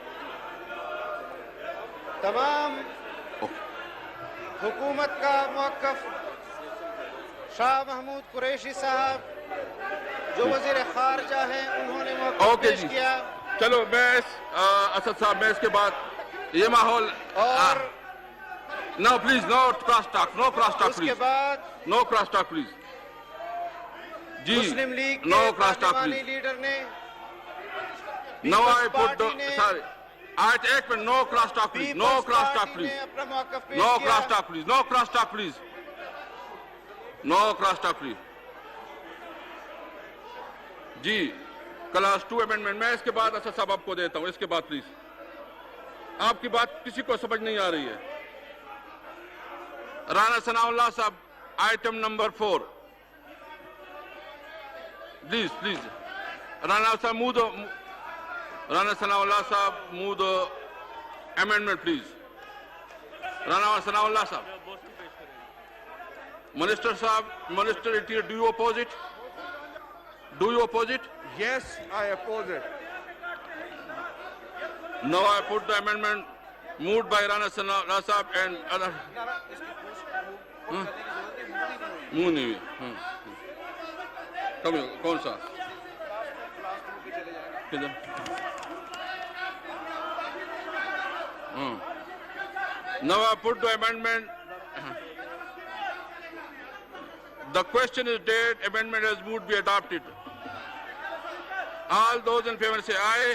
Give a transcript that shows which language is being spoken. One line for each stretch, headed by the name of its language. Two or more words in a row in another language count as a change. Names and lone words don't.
Urdu: تمام حکومت کا موقف شاہ محمود قریشی صاحب جو وزیر خارجہ ہیں انہوں نے موقف پیش کیا. چلو میں اسد صاحب، میں اس کے بعد یہ ماحول और
English: No please, no cross talk, no cross talk
Urdu: उसके प्लीज, बाद
English: No cross talk please. जी,
Urdu: मुस्लिम लीग
English: no
Urdu: के
English: cross talk,
Urdu: पार्लिमानी
English: please.
Urdu: لیڈر نے
English: Now I
Urdu: पीपल्स
English: put the,
Urdu: پارٹی نے
English: sorry. Ayat 1 में no cross talk, please. No
Urdu: पीपल्स
English: cross talk,
Urdu: पार्टी
English: please.
Urdu: نے اپنا موقف پیش
English: No
Urdu: किया।
English: cross talk, please. No cross talk, please. No cross talk, please.
Urdu: जी,
English: Class 2 amendment
Urdu: میں اس کے بعد اسد صاحب آپ کو دیتا ہوں، اس کے بعد پلیز. آپ کی بات کسی کو سمجھ نہیں آ رہی ہے.
English: Rana Sanaullah Sahab, item number 4, please please. Rana Sahab move the, Rana Sanaullah Sahab move the amendment please. Rana Sanaullah Sahab, Minister Sahab, Minister Interior, Do you oppose it? Do you oppose it? Yes, I oppose it. Now I put the amendment moved by Rana Sanawalla Sahab and other.
Urdu: Move نہیں ہوئی. کم کون سا؟ کدھر?
English: Now I put the amendment. The question is dead. Amendment as moved be adopted. All those in favor say aye.